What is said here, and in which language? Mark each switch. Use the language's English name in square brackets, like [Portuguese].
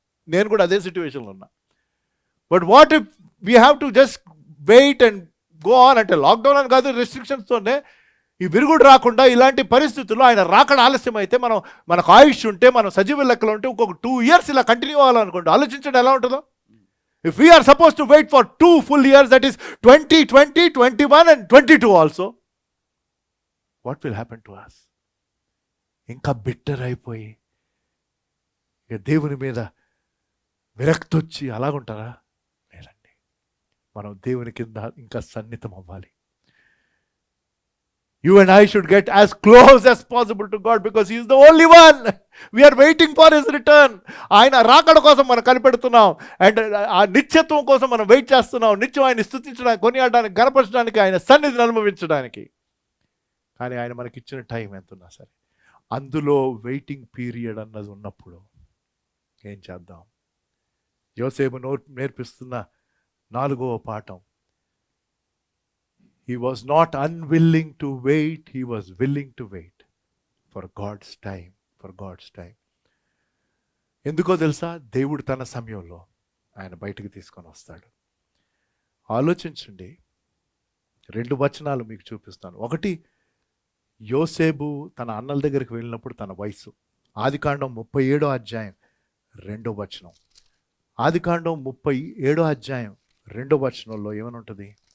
[Telugu] నేను కూడా అదే సిచ్యువేషన్లో ఉన్నా. [English] But what if we have to just wait and go on. [Telugu] అంటే లాక్డౌన్ అని కాదు, రెస్ట్రిక్షన్స్తోనే ఈ విరుగుడు రాకుండా ఇలాంటి పరిస్థితుల్లో ఆయన రాకడ ఆలస్యం అయితే, మనకు ఆయుష్ ఉంటే, మనం సజీవ లెక్కలో ఉంటే ఇంకొక 2 ఇయర్స్ ఇలా కంటిన్యూ అవ్వాలనుకోండి, ఆలోచించండి ఎలా ఉంటుందో. [English] If we are supposed to wait for 2 full years, that is 2020, 21 and 22 also, what will happen to us? [Telugu] ఇంకా బిట్టర్ అయిపోయి ఇక దేవుని మీద విరక్తి వచ్చి అలాగుంటారా? లేదండి, మనం దేవుని కింద ఇంకా సన్నిహితం అవ్వాలి. [English] You and I should get as close as possible to God because He is the only one. We are waiting for His return. [Telugu] ఆయన రాకడ కోసం మనం కనిపెడుతున్నాం. అండ్ ఆ నిత్యత్వం కోసం మనం వెయిట్ చేస్తున్నాం. నిత్యం ఆయన స్తుతించడానికి, కొనియాడడానికి, గణపరచడానికి, ఆయన సన్నిధిని అనుభవించడానికి. కానీ ఆయన మనకి ఇచ్చిన టైం ఎంత ఉన్నా సరే, అందులో వెయిటింగ్ పీరియడ్ అన్నది ఉన్నప్పుడు ఏం చేద్దాం? యోసేపు నేర్పిస్తున్న 4వ పాఠం, [English] he was not unwilling to wait, he was willing to wait for God's time. [Telugu] ఎందుకో తెలుసా? దేవుడు తన సమయంలో ఆయన బయటికి తీసుకొని వస్తాడు. ఆలోచించండి, 2 వచనాలు మీకు చూపిస్తాను. ఒకటి, యోసేపు తన అన్నల దగ్గరికి వెళ్ళినప్పుడు తన వయసు. ఆదికాండం 37వ అధ్యాయం 2వ వచనం. ఆదికాండం 37వ అధ్యాయం 2వ వచనంలో ఏమని ఉంటుంది?